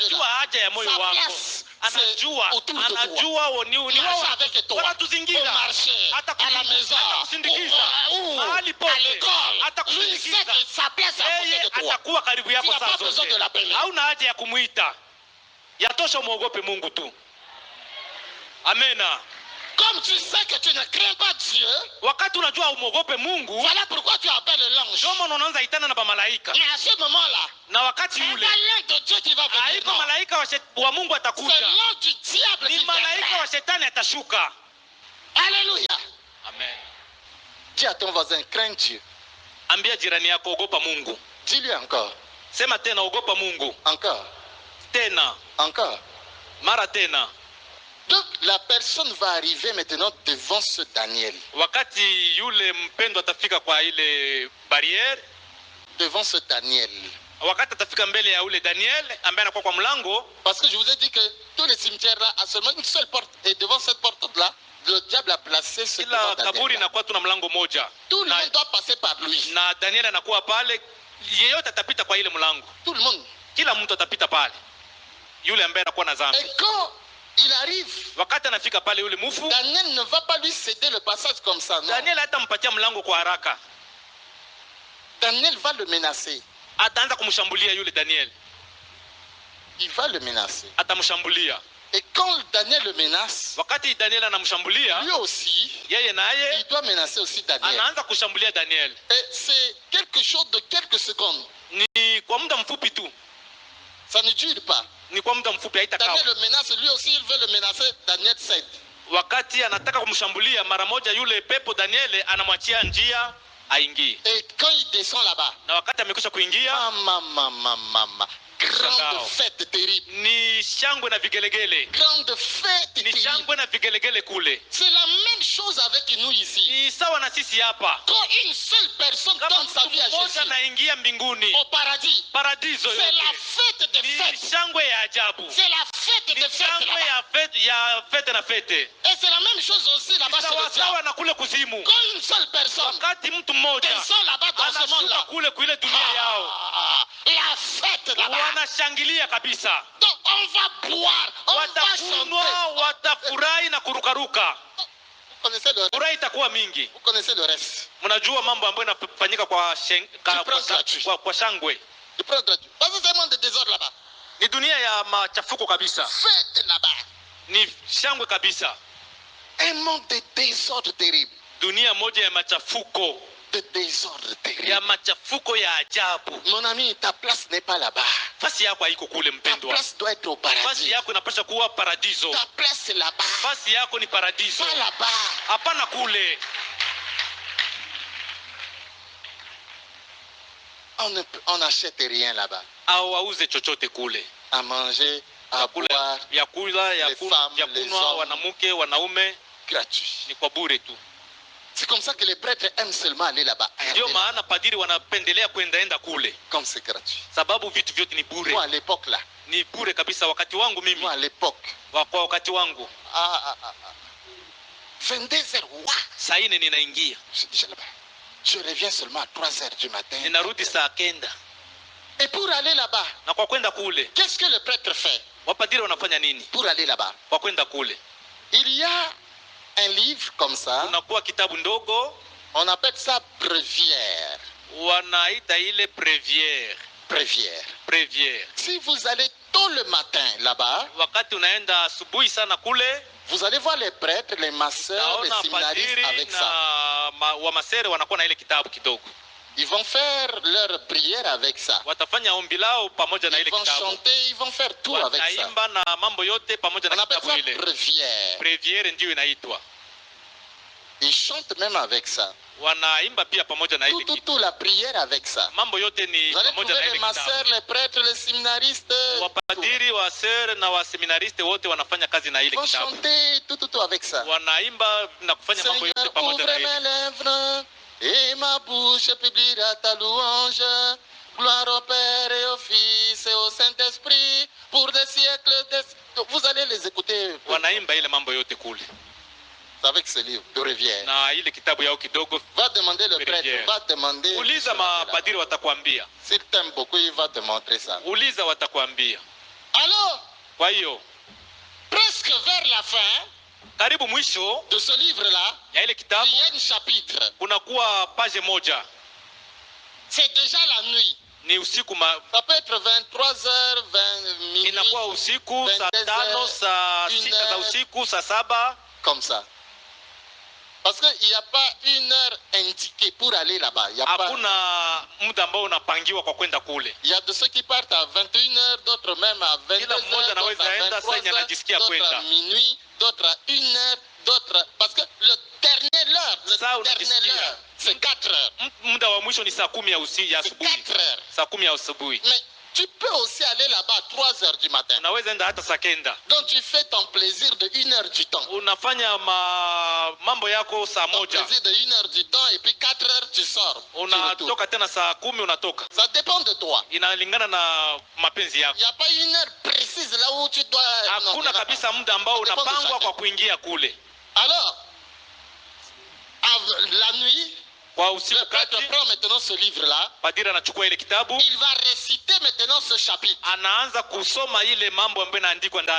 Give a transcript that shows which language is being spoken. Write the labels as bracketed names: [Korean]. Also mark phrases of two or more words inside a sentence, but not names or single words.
[Swahili] anajua haja ya moyo wako. Anajua ni wao [French] avec toi. [Swahili] Wanatuzingira. [French] Hata à la maison, [Swahili] mahali pote, atakusindikiza. Atakuwa karibu yako saa zote. Hauna haja ya kumuita. Yatosha muogope Mungu tu. Amena. [French] Comme tu sais que tu ne crains pas Dieu, [Swahili] wakati unajua umuogope Mungu, [French] voilà pourquoi tu appelles l'ange. [Swahili] Ndio maana unaanza itana na malaika. [French] Mais à ce moment-là, [Swahili] na wakati ule, [French] de Dieu qui va venir. [Swahili] Haiko malaika wa Mungu atakuja. [French] C'est l'ange du diable qui viendra. [Swahili] Ni malaika wa Shetani atashuka. [French] Alléluia. Amen. Dis à ton voisin, crains Dieu. [Swahili] Ambia jirani yako ogopa Mungu. [French] Dis-lui encore. [Swahili] Sema tena ogopa Mungu. [French] Encore. [Swahili] Tena. [French] Encore. [Swahili] Mara tena. [French] Donc la personne va arriver maintenant devant ce Daniel. [Swahili] Wakati yule mpendo atafika kwa ile barrière, [French] devant ce Daniel. [Swahili] Wakati atafika mbele ya ule Daniel ambaye anakuwa kwa mlango. [French] Parce que je vous ai dit que tous les cimetières là a seulement une seule porte, et devant cette porte là, le diable a placé ce Daniel. [Swahili] Kaburi inakuwa tu na mlango moja. [French] Tout le monde doit passer par lui. [Swahili] Na Daniel anakuwa pale, yeyote atapita kwa ile mlango. [French] Tout le monde. [Swahili] Kila mtu atapita pale. Yule ambaye anakuwa na dhambi. [French] Et quand il arrive, [Swahili] wakati anafika pale yule mufu, [French] Daniel ne va pas lui céder le passage comme ça, non. [Swahili] Daniel hatampatia mlango kwa haraka. [French] Daniel va le menacer. [Swahili] Ataanza kumshambulia yule Daniel. [French] Il va le menacer. [Swahili] Atamshambulia. [French] Et quand Daniel le menace, [Swahili] wakati Daniel anamshambulia, [French] lui aussi, [Swahili] yeye naye, [French] il doit menacer aussi Daniel. [Swahili] Anaanza kushambulia Daniel. [French] Et c'est quelque chose de quelques secondes. [Swahili] Ni kwa muda mfupi tu. [French] Ça ne dure pas. [Swahili] Ni kwa muda mfupi haitakaa. [French] Daniel le menace, lui aussi il veut le menacer, Daniel cède. [Swahili] Wakati anataka kumshambulia, mara moja yule pepo Daniel anamwachia njia aingie. [French] Et quand il descend là-bas, [Swahili] na wakati amekwisha kuingia, [French] grande fête terrible. [Swahili] Ni shangwe na vigelegele. [French] Grande fête terrible. [Swahili] Ni shangwe na vigelegele kule. [French] C'est la même chose avec nous ici. [Swahili] Ni sawa na sisi hapa. [French] Quand une seule personne donne sa vie à Jésus, [Swahili] anaingia mbinguni, [French] au paradis, [Swahili] paradiso, [French] c'est la fête de fête. [Swahili] Ni shangwe ya ajabu. [French] C'est la fête de fête. [Swahili] Shangwe ya fête na fête. [French] Et c'est la même chose aussi là-bas chez le diable. [Swahili] Na kule kuzimu. [French] Quand une seule personne [Swahili] wakati mtu mmoja [French] descend là-bas dans ce monde-là, [Swahili] kule kuile dunia yao, [French] la fête chantent là-bas. [Swahili] Wanashangilia kabisa. [French] Donc on va boire, on va chanter. [Swahili] Watafurahi na kurukaruka. [French] Vous connaissez le reste? [Swahili] Furaha itakuwa mingi. [French] Vous connaissez le reste? [Swahili] Mnajua mambo ambayo yanafanyika kwa shangwe. [French] Tu prends gratuit. Parce que c'est un monde de désordre là-bas. [Swahili] Ni dunia ya machafuko kabisa. [French] Fête là-bas. [Swahili] Ni shangwe kabisa. [French] Un monde de désordre terrible. [Swahili] Dunia moja ya machafuko. [French] De désordre terrible. [Swahili] Ya machafuko ya ajabu. [French] Mon ami, ta place n'est pas là-bas. [Swahili] Fasi yako haiko kule mpendwa. [French] Ta place doit être au paradis. [Swahili] Fasi yako inapaswa kuwa paradiso. [French] Ta place c'est là-bas. [Swahili] Fasi yako ni paradiso. [French] Pas là-bas. [Swahili] Hapana kule. [French] On n'achète rien là-bas. [Swahili] Hawauze chochote kule. [French] À manger, à boire, [Swahili] ya kula, ya kunwa, wanamuke, wanaume, [French] gratuit. [Swahili] Ni kwa bure tu. [French] C'est comme ça que les prêtres aiment seulement aller là-bas. [Swahili] Ndio maana padiri wanapendelea kuendaenda kule. [French] Comme c'est gratuit. [Swahili] Sababu vitu vyote ni bure. [French] Moi à l'époque là. [Swahili] Ni bure kabisa wakati wangu mimi. [French] Moi à l'époque. [Swahili] Kwa wakati wangu. 22h. Saa ine ninaingia. [French] Je suis déjà là-bas. Je reviens seulement à 3h du matin. [Swahili] Ninarudi saa kenda. [French] Et pour aller là-bas. [Swahili] Na kwa kwenda kule. [French] Qu'est-ce que le prêtre fait? [Swahili] Wapadiri wanafanya nini? [French] Pour aller là-bas. [Swahili] Kwa kwenda kule. [French] Il y a un livre comme ça. [Swahili] Kunakuwa kitabu ndogo. [French] On appelle ça bréviaire. [Swahili] Wanaita ile bréviaire. Bréviaire. Bréviaire. [French] Si vous allez tôt le matin là-bas, [Swahili] wakati unaenda asubuhi sana kule, [French] vous allez voir les prêtres, les masseurs, les séminaristes avec ça. [Swahili] Wamasere wanakuwa na ile kitabu kidogo. [French] Ils vont faire leur prière avec ça. [Swahili] Watafanya ombi lao pamoja na ile kitabu. [French] Ils vont chanter, ils vont faire tout avec ça. [Swahili] Wataimba na mambo yote pamoja na kitabu ile. Bréviaire. Bréviaire ndio inaitwa. [French] Ils chantent même avec ça. [Swahili] Wanaimba pia pamoja na ile kitabu. [French] Tout la prière avec ça. [Swahili] Mambo yote ni pamoja na ile kitabu. [French] Les masseurs, les prêtres, les séminaristes. [Swahili] Wapadiri, wasere na waseminariste wote wanafanya kazi na ile kitabu. [French] Ils vont chanter tout avec ça. [Swahili] Wanaimba na kufanya mambo yote pamoja na ile. [French] Et ma bouche publiera ta louange, gloire au Père et au Fils et au Saint-Esprit, pour des siècles. Vous allez les écouter. [Swahili] Wanaimba ile mambo yote kule. [French] Avec ce livre de Rivière. [Swahili] Na ile kitabu yao kidogo. [French] Va demander le prêtre, va demander. [Swahili] Uliza mapadiri watakwambia. [French] S'il t'aime beaucoup, il va te montrer ça. [Swahili] Uliza watakwambia. [French] Alors, [Swahili] kwa hiyo, [French] presque vers la fin, [Swahili] karibu mwisho [French] de ce livre-là, [Swahili] ya ile kitabu, [French] il y a un chapitre. [Swahili] Kunakuwa page moja. [French] C'est déjà la nuit. [Swahili] Ni usiku [French] ça peut être 23h, 20 minuit. [Swahili] Inakuwa usiku, saa 5, saa 6 za usiku, saa 7. [French] Comme ça. Parce qu'il n'y a pas une heure indiquée pour aller là-bas. [Swahili] Hakuna muda ambao unapangiwa kwa kwenda kule. [French] Il y a de ceux qui partent à 21h, d'autres même à 22h, d'autres à 23h, d'autres à minuit, d'autres à 1h, d'autres... Parce que le dernier l'heure, c'est 4 heures. [Swahili] Muda wa mwisho ni saa 10 ya asubuhi. [French] 4 heures. [Swahili] Saa 10 ya asubuhi. [French] Mais tu peux aussi aller là-bas à 3 heures du matin. [Swahili] Unaweza enda hata saa 9. [French] Donc tu fais ton plaisir de 1 heure du temps. [Swahili] Unafanya mambo yako saa 1. [French] Ton plaisir de 1 heure du temps et puis 4 heures tu sors. [Swahili] Unatoka tena saa 10 unatoka. [French] Ça dépend de toi. [Swahili] Inalingana na mapenzi yako. [French] Il n'y a pas une heure précise là où tu dois. [Swahili] Hakuna kabisa muda ambao unapangwa kwa kuingia kule. [French] Alors, la nuit, le prêtre prend maintenant ce livre-là. [Swahili] Padiri anachukua ile kitabu. [French] Il va réciter maintenant ce chapitre. [Swahili] Anaanza kusoma ile mambo ambayo inaandikwa ndani.